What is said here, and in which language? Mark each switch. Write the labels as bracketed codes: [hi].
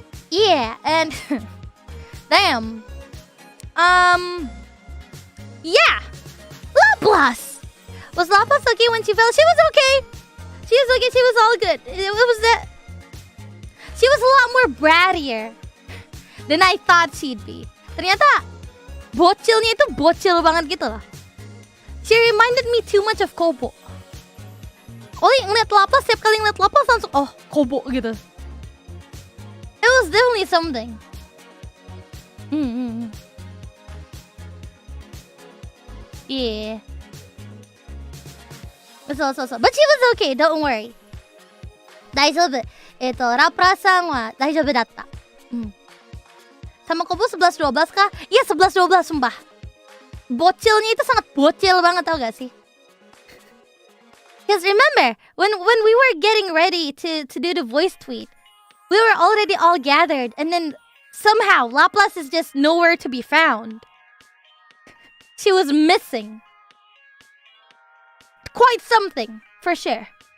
[en] Yeah, and damn. Yeah, Laplace. Was Laplace okay when she fell? She was okay. She was okay. She was all good. It was that she was a lot more brattier than I thought she'd be. [id] Ternyata bocilnya itu bocil banget gitu loh. [en] She reminded me too much of Kobo. [id] Ollie ngeliat Laplace, setiap kali ngeliat Laplace langsung, oh Kobo gitu. [en] It was definitely something. Yeah. So. But she was okay, don't worry. [ja] 大丈夫。ラプラさんは大丈夫だった。 [id] Sama Kobo 11-12 kah? Iya 11-12 sumpah. Bocilnya itu sangat bocil banget, tau gak sih? [en] Because remember, when we were getting ready to do the voice tweet, we were already all gathered, and then somehow Laplace is just nowhere to be found. She was missing. Quite something, for sure.